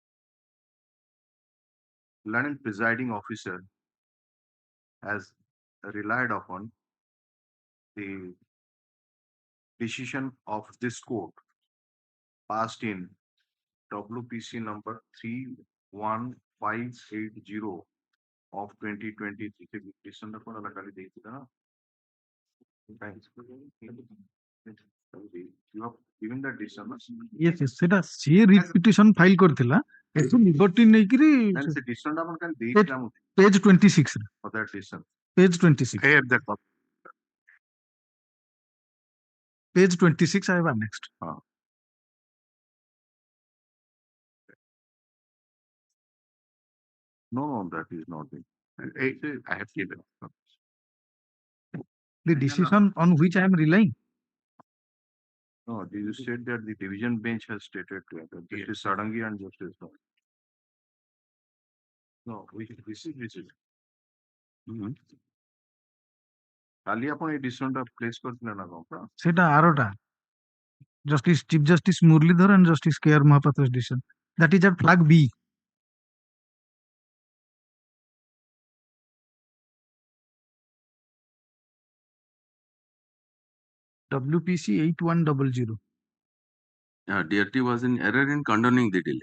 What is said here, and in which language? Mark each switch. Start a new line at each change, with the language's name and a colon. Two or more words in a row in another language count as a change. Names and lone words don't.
English: learned presiding officer has relied upon the decision of this court passed in WPC number 31580 of 2023.
Hindi: December को
English: अलग वाली
Hindi: date थी ना?
English: Thanks. You have given that December. yes yes
Odia: ସେଟା ସିଏ
English: writ petition file
Odia: କରିଥିଲା ଏଠୁ ଲିବର୍ଟି ନେଇକିରି
English: And the December
Marathi: आपण काय
English: date Page-
Marathi: ला होती
Odia: ପେଜ 26 ରେ
English: for that December. ପେଜ 26 I have that copy. page 26 I have annexed. No, that is not it. I have given. The decision on which I am relying. No, you said that the division bench has stated that Justice Sadangi and Justice. No, this is.
Odia: କାଲି ଆପଣ ଏଇ ଡିସିସନଟା ପ୍ଲେସ୍ କରିଥିଲେ ନା କଣ? ସେଟା ଆରଟା
English: Justice Chief Justice Muralidhar and justice KR Mahapatra's decision, that is at flag B. WPC 8100. DRT was in error in condoning the delay.